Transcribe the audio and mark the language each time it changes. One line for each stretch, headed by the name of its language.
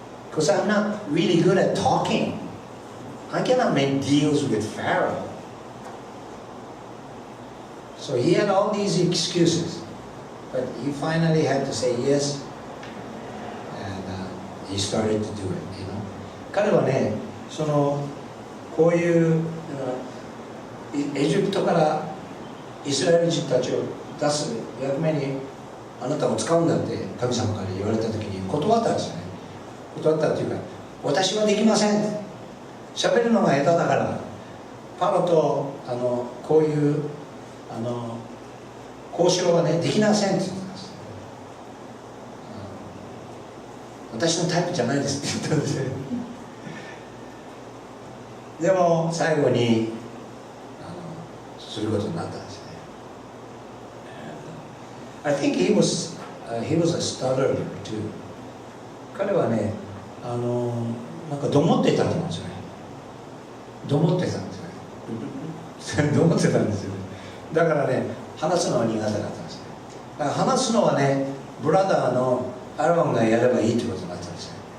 English: Because I'm not really good at talking. I cannot make deals with Pharaoh. So he had all these excuses. But he finally had to say yes. And he started to do it, you know.
Japanese: 彼はね、こういうエジプトからイスラエル人たちを出す役目にあなたを使うんだって神様から言われた時に断ったんですよね。断ったっていうか、私はできません。喋るのが下手だから、パロとこういう交渉はねできませんって言ってます。私のタイプじゃないですって言ったんですよ。でも最後にすることになったんですね。
English: I think he was a stutterer too.
Japanese: 彼はね、なんかどもってたと思うんですよね。どもってたんですよね。どもってたんですよね。だからね、話すのは苦手だったんですね。だから話すのはね、ブラザーのアロンがやればいいってことになったんですね。